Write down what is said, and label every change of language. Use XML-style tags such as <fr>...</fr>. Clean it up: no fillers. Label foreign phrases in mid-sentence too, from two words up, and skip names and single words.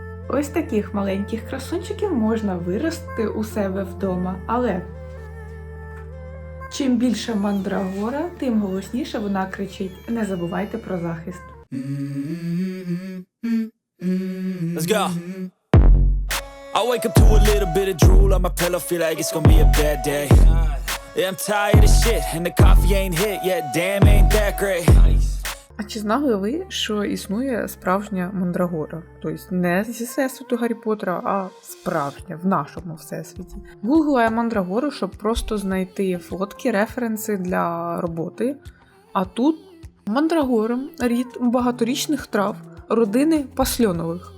<uk>Ось таких маленьких красунчиків можна виростити у себе вдома, але чим більше мандрагора, тим голосніше вона кричить. Не забувайте про захист.</uk> <en>Let's go. I wake up to a little bit of drool on my pillow, feel like it's gonna be a bad day. Yeah, I'm tired of shit, and the coffee ain't hit yet, damn, ain't that great.</en> <uk>А чи знали ви, що існує справжня мандрагора? Тобто не зі всесвіту Гаррі Поттера, а справжня, в нашому всесвіті. Гуглила я мандрагору, щоб просто знайти фотки, референси для роботи. А тут мандрагора – рід багаторічних трав родини пасльонових.</uk>